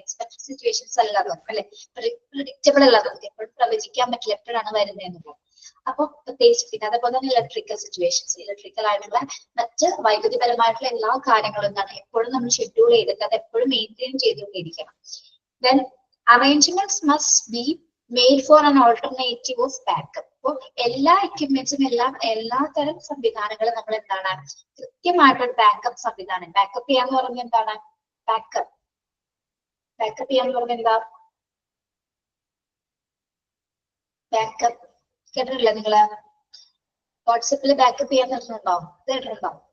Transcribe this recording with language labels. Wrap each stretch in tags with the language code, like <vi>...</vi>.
<ml>Expected situations അല്ല അതൊക്കെ അല്ലെ, പ്രിഡിക്റ്റബിൾ അല്ല അതൊക്കെ, എപ്പോഴും പ്രവചിക്കാൻ പറ്റില്ല എപ്പോഴാണ് വരുന്നത് എന്നുള്ളത്. അപ്പൊ പ്രത്യേകിച്ച് പിന്നെ അതേപോലെ തന്നെ ഇലക്ട്രിക്കൽ സിറ്റുവേഷൻസ്, ഇലക്ട്രിക്കൽ ആയിട്ടുള്ള മറ്റ് വൈദ്യുതിപരമായിട്ടുള്ള എല്ലാ കാര്യങ്ങളും എന്താണ് എപ്പോഴും നമ്മൾ ഷെഡ്യൂൾ ചെയ്തിട്ട് അത് എപ്പോഴും മെയിൻറ്റെയിൻ ചെയ്തുകൊണ്ടിരിക്കണം.</ml> <en>Then arrangements must be made for an alternative of backup.</en> <ml>അപ്പോൾ എല്ലാ എക്യുപ്മെന്റ്സും എല്ലാ തരം സംവിധാനങ്ങളും നമ്മൾ എന്താണ് കൃത്യമായിട്ടൊരു ബാക്കപ്പ് സംവിധാനം. ബാക്കപ്പ് ചെയ്യാന്ന് പറഞ്ഞാൽ എന്താണ്, ബാക്കപ്പ് ചെയ്യാന്ന് പറഞ്ഞാൽ എന്താ, ബാക്കപ്പ് കേട്ടിട്ടില്ല നിങ്ങള്? വാട്സപ്പിൽ ബാക്കപ്പ് ചെയ്യാൻ പറഞ്ഞിട്ടുണ്ടോ? കേട്ടിട്ടുണ്ടോ?</ml>